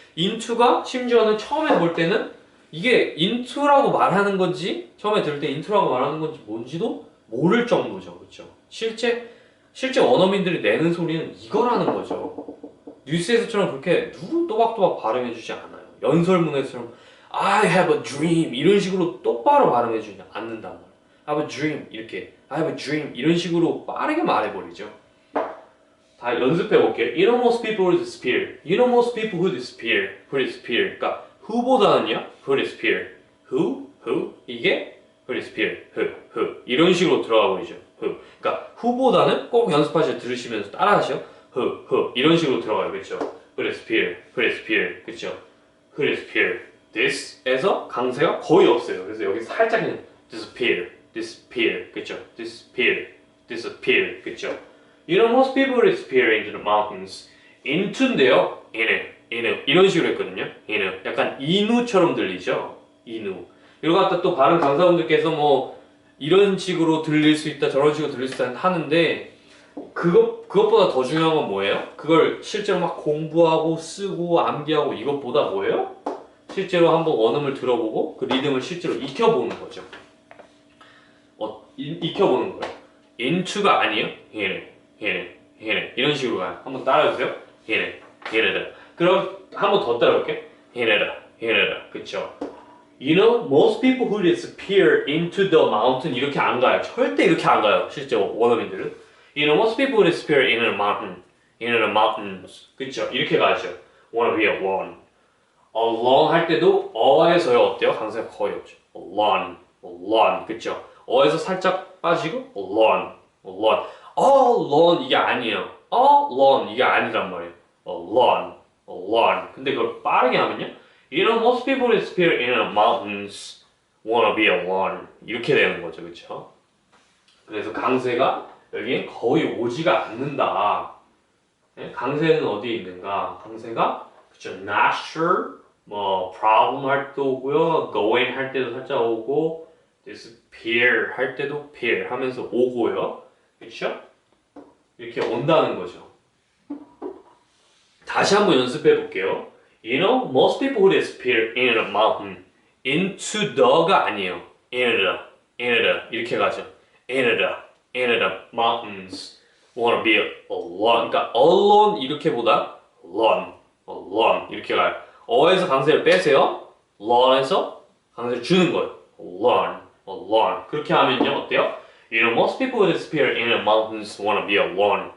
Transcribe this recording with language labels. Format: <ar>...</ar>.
<ko>into가 심지어는 처음에 볼 때는 이게 into라고 말하는 건지 처음에 들을 때 into라고 말하는 건지 뭔지도 모를 정도죠. 그렇죠? 실제 원어민들이 내는 소리는 이거라는 거죠. 뉴스에서처럼 그렇게 누구 또박또박 발음해주지 않아요. 연설문에서처럼</ko> <en>I have a dream</en> <ko>이런 식으로 똑바로 발음해주지 않는단 말이에요.</ko> <en>I have a dream</en> <ko>이렇게 I have a dream 이런 식으로 빠르게 말해버리죠. 다 연습해볼게요.</ko> <en>You know most people who disappear. You know most people who disappear.</en> <ko>그러니까 who보다는요.</ko> <en>who disappear.</en> <ko>who 이게 who disappear. who 이런 식으로 들어가 버리죠. 흐. 그러니까 후보다는 꼭 연습하셔 들으시면서 따라하셔. 흐 이런 식으로 들어가요, 그렇죠? 흐레스피르, 그렇죠? 흐레스피르. this에서 강세가 거의 없어요. 그래서 여기 살짝 그냥 disappear, 그렇죠? disappear, 그렇죠?</ko> <en>You know, most people disappear into the mountains.</en> <ko>into인데요, in 이런 식으로 했거든요. in 약간 인우처럼 들리죠? 인우. 이거 갖다 또 다른 강사분들께서 뭐 이런 식으로 들릴 수 있다, 저런 식으로 들릴 수 있다 하는데 그것보다 더 중요한 건 뭐예요? 그걸 실제로 막 공부하고 쓰고 암기하고 이것보다 뭐예요? 실제로 한번 원음을 들어보고 그 리듬을 실제로 익혀보는 거죠. 익혀보는 거예요. into가 아니에요. here 이런 식으로 가요. 한번 따라해주세요. here. 그럼 한번 더 따라올게요. here, 그쵸?</ko> <en>You know, most people who disappear into the mountain</en> <ko>이렇게 안 가요. 절대 이렇게 안 가요. 실제 원어민들은.</ko> <en>You know, most people who disappear in the mountains.</en> <ko>그쵸? 이렇게 가죠.</ko> <en>Wanna be alone.</en> <ko>alone 할 때도 어에서요 어때요? 강세가 거의 없죠. alone, 그쵸? 어에서 살짝 빠지고 alone. alone 이게 아니에요. alone 이게 아니란 말이에요.</ko> <en>alone.</en> <ko>근데 그걸 빠르게 하면요.</ko> <en>You know, most people disappear in the mountains. Wanna be alone.</en> <ko>이렇게 되는 거죠, 그쵸? 그래서 강세가 여기엔 거의 오지가 않는다. 네? 강세는 어디에 있는가? 강세가 그쵸?</ko> <en>Not sure,</en> <ko>뭐 problem 할 때 오고요, going 할 때도 살짝 오고, disappear 할 때도 appear 하면서 오고요, 그쵸? 이렇게 온다는 거죠. 다시 한번 연습해 볼게요.</ko> <en>You know, most people who disappear in a mountain into the가</en> <ko>아니에요. in the 이렇게 가죠.</ko> <en>in the mountains wanna be alone.</en> <ko>그러니까 alone 이렇게보다 alone 이렇게 가요. 어에서 강세를 빼세요. lone에서 강세를 주는 거예요. alone. 그렇게 하면요 어때요?</ko> <en>You know, most people who disappear in the mountains wanna be alone.</en>